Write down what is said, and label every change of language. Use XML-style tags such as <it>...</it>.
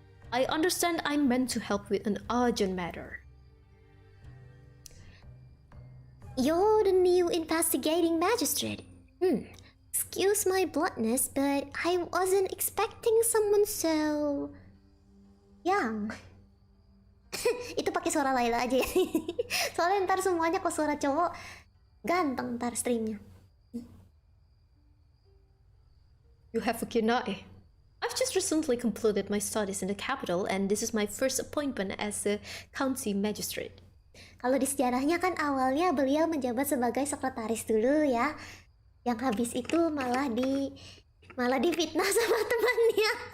<en>I understand I'm meant to help with an urgent matter. You're the new investigating magistrate. Excuse my bluntness, but I wasn't expecting someone so young.</en> <id>Itu pakai suara Layla aja ya. Soalnya ntar semuanya kok suara cowok ganteng ntar streamnya.</id> <en>You have a keen eye. I've just recently concluded my studies in the capital and this is my first appointment as a county magistrate.</en> <id>Kalau di sejarahnya kan awalnya beliau menjabat sebagai sekretaris dulu ya. Yang habis itu malah difitnah sama temannya.</id>